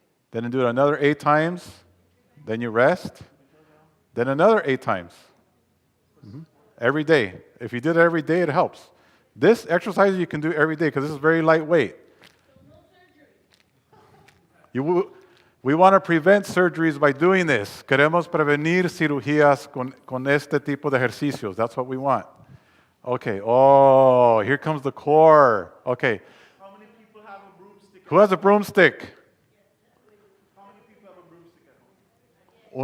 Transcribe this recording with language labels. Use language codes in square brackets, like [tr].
[en] Then you do it another 8 times. Then you rest. Then another 8 times. Every day. If you did it every day, it helps. This exercise you can do every day because this is very lightweight. We want to prevent surgeries by doing this. [es] Queremos prevenir cirugías con este tipo de ejercicios. [en] That's what we want. Okay. Oh, here comes the core. Okay. How many people have a broomstick? Who has a broomstick? How many people have a broomstick at home?